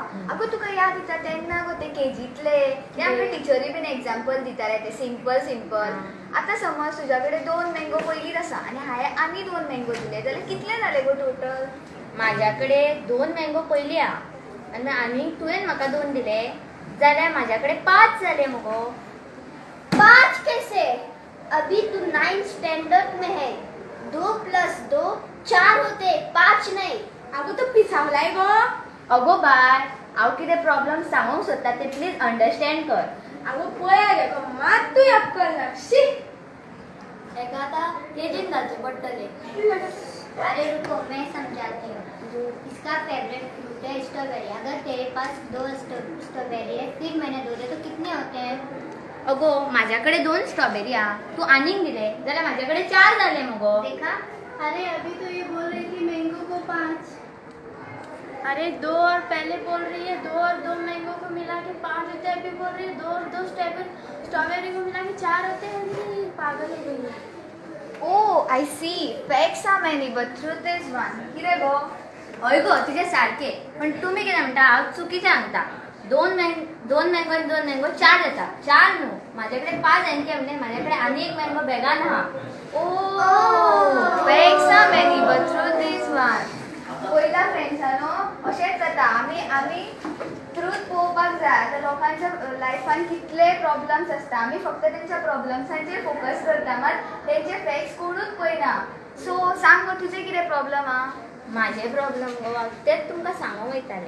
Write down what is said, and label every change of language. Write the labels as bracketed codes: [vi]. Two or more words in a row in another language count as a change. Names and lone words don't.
[kok] आगो तुका याद येता तेन्ना गो ते केजीतले ते आमकां टिचरी बीन एग्जाम्पल दिताले ते [en] simple simple. [kok] आतां समज तुज्या कडेन 2 मँगो पयलींच आसा आनी हांवें आनी 2 मँगो दिले जाल्यार कितले जाले गो टोटल? माझ्याकडे 2 मँगो पयली हा आनी आनीक तुवें म्हाका 2 दिले जाल्यार माझ्याकडे 5 जाले मगो. [hi] 5 कैसे? अभी तू 9th स्टैंडर्ड में है. 2 + 2 4 होते, 5 नहीं. [kok] आगो तू पिसावलाय गो. अगो बाय, हांव कितें प्रॉब्लम सांगूंक सोदता ते [en] please understand [kok] कर. आगो पळया गे गो, मात्तूय अक्कल ना. शी एका आता केजीन घालचे पडटले. [hi] अरे रुको, मैं समझाती हूँ. इसका [en] favourite fruit [hi] है स्ट्रॉबेरी. अगर तेरे पास 2 स्ट्रॉबेरी है, फिर मैंने 2 दिए तो कितने होते हैं? [kok] अगो माझ्याकडे 2 स्ट्रॉबेरी हा, तू आनीक दिले जाल्यार माझ्याकडे 4 झाले मगो. देखा. अरे अभी तो ये बोल रही थी मैंगो को 5. अरे 2 और पहले बोल रही है 2 और 2 मैंगो को मिला के 5 होते हैं, अभी बोल रही है 2 और 2 स्ट्रॉबेरी को मिला के 4 होते हैं. अरे पागल हो गई है. [en] Oh, I see. Facts are many, but truth is one. [kok] कितें गो? हय गो तुझे सारखे, पण तुम्ही कितें म्हणटा हांव चुकीचें सांगता. 2 मँगो आनी 2 मँगो 4 जाता. 4 न्हू, माझ्याकडे 5 हांवें म्हणजे माझ्याकडे आनी एक मँगो बेगान आहा. [en] Oh, facts are many, but truth is one. [kok] पयला फ्रेंड्सानो अशेंच जाता. आमी ट्रूथ पळोवपाक जाय. आतां लोकांच्या लायफान कितले प्रॉब्लम्स आसता, आमी फक्त तेंच्या प्रॉब्लम्सांचेर फोकस करता, मात तेंचे फॅक्ट्स कोणूच पळयना. सो सांग गो तुजें कितें प्रॉब्लम हा? माझे प्रॉब्लम गो तेच तुमकां सांगूंक वयताले.